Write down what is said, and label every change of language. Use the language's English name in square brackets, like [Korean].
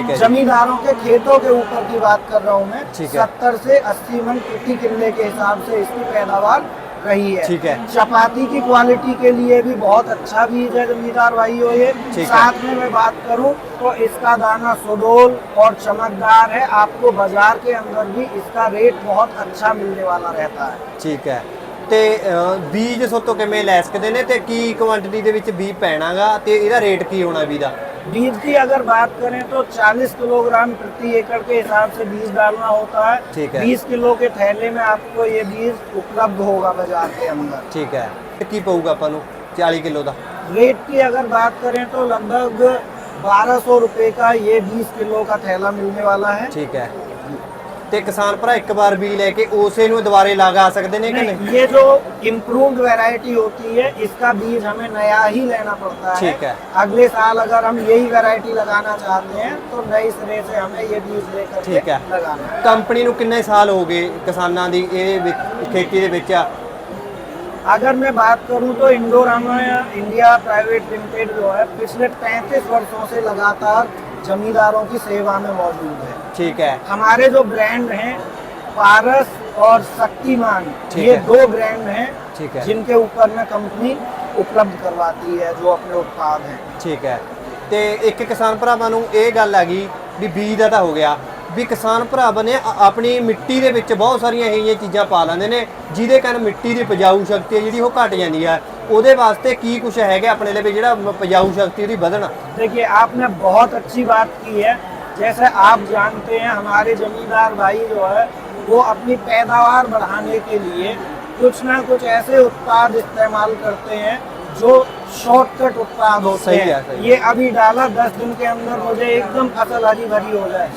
[Hindi] जमींदारों के खेतों के ऊपर की बात कर रहा हूँ मैं। 70 से 80 मन प्रति किल्ले के हिसाब से इसकी पैदावार रही है। ठीक है। चपाती की क्वालिटी के लिए भी बहुत अच्छा बीज है जमींदार भाइयों ये। साथ में मैं बात करूं तो इसका दाना सुडोल और चमकदार है। आपको बाजार के अंदर भी इसका रेट बहुत अच्छा मिलने वाला रहता है। ठीक है। [Punjabi] ਤੇ ਬੀਜ ਸੋਤੋਂ ਕਿਵੇਂ ਲੈ ਸਕਦੇ ਨੇ ਤੇ ਕੀ ਕੁਆਂਟੀਟੀ ਦੇ ਵਿੱਚ ਬੀਜ ਪੈਣਾਗਾ ਤੇ ਇਹਦਾ ਰੇਟ ਕੀ ਹੋਣਾ ਬੀਜ ਦਾ? [Hindi] बीज की अगर बात करें तो 40 किलोग्राम प्रति एकड़ के हिसाब से बीज डालना होता है। 20 किलो के थैले में आपको ये बीज उपलब्ध होगा बाजार के अंदर। ठीक है। की पऊगा अपन 40 किलो का रेट की अगर बात करें तो लगभग 1200 रुपए का ये 20 किलो का थैला मिलने वाला है। ठीक है। [Punjabi] ਤੇ ਕਿਸਾਨ ਭਰਾ ਇੱਕ ਵਾਰ ਬੀਜ ਲੈ ਕੇ ਉਸੇ ਨੂੰ ਦੁਬਾਰੇ ਲਗਾ ਸਕਦੇ ਨੇ [Hindi] कि नहीं? ये जो इम्प्रूव्ड वैरायटी होती है इसका बीज हमें नया ही लेना पड़ता है। ठीक है। अगले साल अगर हम यही वैरायटी लगाना चाहते हैं तो नई सिरे से हमें ये बीज लेकर के लगाना है। [Punjabi] कंपनी ਨੂੰ ਕਿੰਨੇ ਸਾਲ ਹੋ ਗਏ ਕਿਸਾਨਾਂ ਦੀ ਇਹ ਖੇਤੀ ਦੇ ਵਿੱਚ? [Hindi] अगर मैं बात करूं तो इंडोरामा इंडिया प्राइवेट लिमिटेड जो है पिछले 35 वर्षों से लगातार जमींदारों की सेवा में मौजूद है। ठीक है। हमारे जो ब्रांड हैं पारस और शक्तिमान, ये 2 ब्रांड हैं जिनके ऊपर में कंपनी उपलब्ध करवाती है जो अपने उत्पाद हैं। ठीक है। [Punjabi] ਤੇ ਇੱਕ ਕਿਸਾਨ ਭਰਾਵਾਂ ਨੂੰ ਇਹ ਗੱਲ ਆ ਗਈ ਵੀ ਬੀਜ ਦਾ ਤਾਂ ਹੋ ਗਿਆ ਵੀ ਕਿਸਾਨ ਭਰਾਵਾਂ ਨੇ ਆਪਣੀ ਮਿੱਟੀ ਦੇ ਵਿੱਚ ਬਹੁਤ ਸਾਰੀਆਂ ਇਹ ਚੀਜ਼ਾਂ ਪਾ ਲੈਂਦੇ ਨੇ ਜਿਹਦੇ ਕਾਰਨ ਮਿੱਟੀ ਦੀ ਉਪਜਾਊ ਸ਼ਕਤੀ ਜਿਹੜੀ ਉਹ ਘਟ ਜਾਂਦੀ ਹੈ। ਉਹਦੇ ਵਾਸਤੇ ਕੀ ਕੁਝ ਹੈਗਾ ਆਪਣੇ ਲਈ ਜਿਹੜਾ ਉਪਜਾਊ ਸ਼ਕਤੀ ਉਹਦੀ ਵਧਣ? [Hindi] देखिए आपने बहुत अच्छी बात की है। जैसे आप जानते हैं हमारे जमींदार भाई जो है वो अपनी पैदावार बढ़ाने के लिए कुछ ना कुछ ऐसे उत्पाद इस्तेमाल करते हैं जो शॉर्टकट उत्पाद होते सही है, हैं। सही है। ये अभी डाला 10 दिन के अंदर मुझे एकदम फसल हरी भरी हो जाए,